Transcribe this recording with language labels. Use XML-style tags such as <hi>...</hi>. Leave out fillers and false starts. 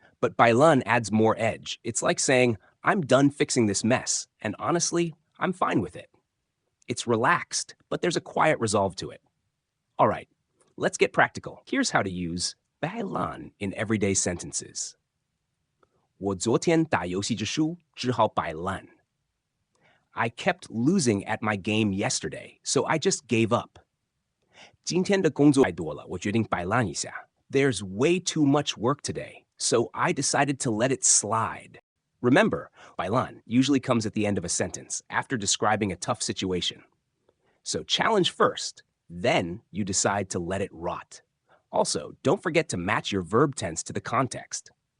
<en>But Bailan adds more edge. It's like saying, I'm done fixing this mess, and honestly, I'm fine with it. It's relaxed, but there's a quiet resolve to it. All right, let's get practical. Here's how to use Bailan in everyday sentences.</en> <zh>我昨天打游戏之书只好摆烂.</zh> <en>I kept losing at my game yesterday, so I just gave up.</en> <zh>今天的工作太多了，我决定摆烂一下.</zh> <en>There's way too much work today, so I decided to let it slide. Remember, bailan usually comes at the end of a sentence, after describing a tough situation. So challenge first, then you decide to let it rot. Also, don't forget to match your verb tense to the context.</en>